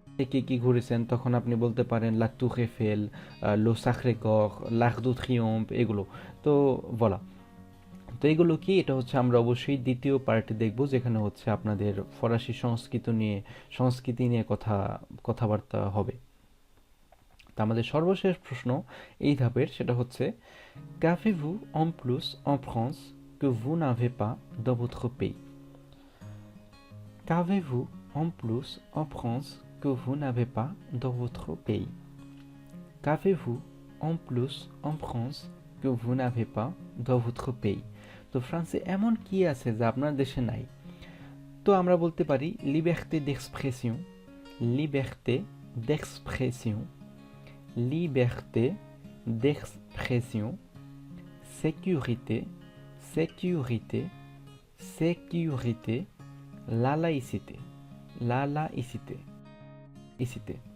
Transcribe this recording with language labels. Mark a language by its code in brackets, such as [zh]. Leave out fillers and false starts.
[bn] কি কি ঘুরেছেন তখন আপনি বলতে পারেন লা টুর এফেল, লো সাক্রে-কর, লার্ক দু ট্রিওম্ফ, এগুলো। তো বলা, তো এগুলো কি, এটা হচ্ছে আমরা অবশ্যই দ্বিতীয় পার্টে দেখব, যেখানে হচ্ছে আপনাদের ফরাসি সংস্কৃতি নিয়ে কথাবার্তা হবে। তা আমাদের সর্বশেষ প্রশ্ন এই ধাপের, সেটা হচ্ছে [fr] qu'avez-vous en plus en France que vous n'avez pas dans votre pays? Qu'avez-vous en plus en France que vous n'avez pas dans votre pays? Qu'avez-vous en plus en France que vous n'avez pas dans votre pays? [bn] তো ফ্রান্সে এমন কি আছে যা আপনার দেশে নাই? তো আমরা বলতে পারি [fr] লিবার্té d'expression, liberté d'expression, liberté d'expression, sécurité, sécurité, sécurité, la laïcité, la laïcité, laïcité.